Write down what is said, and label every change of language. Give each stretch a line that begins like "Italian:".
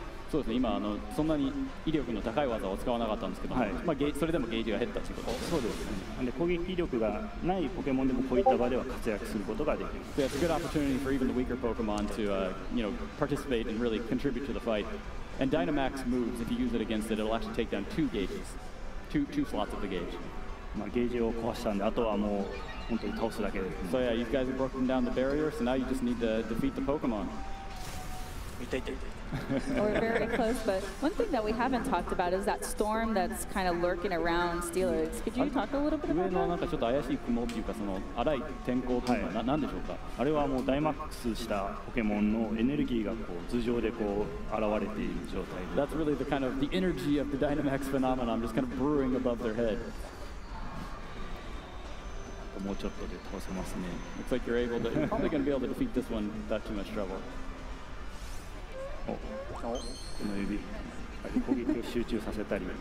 Japanese: そうですね。今そんなに威力の高い技を使わなかったんですけど、それでもゲージが減ったということ。そうですね。で攻撃力がないポケモンでもこういった場では活躍することができます。
English: So it's a good opportunity for even the weaker Pokemon to participate and really contribute to the fight. And Dynamax moves, if you use it against it, it'll actually take down 2 gauges, two slots of the gauge.
Japanese: ゲージを壊したんで、あとはもう本当に倒すだけですね。
English: So yeah, you guys have broken down the barrier, so now you just need to defeat the Pokemon. We're very close, but one thing that we haven't talked about is that storm that's kind of lurking around Steelix. Could you talk a little bit about that?
Japanese: 上のなんかちょっと怪しい雲っていうか、その荒い天候というのは何でしょうか。あれはもうダイマックスしたポケモンのエネルギーがこう頭上でこう現れている状態で。
English: That's really the kind of the energy of the Dynamax phenomenon, just kind of brewing above their head.
Japanese: もうちょっとで倒せますね。
English: Looks like you're probably going to be able to defeat this one without too much trouble.
Japanese: この指、攻撃を集中させたり、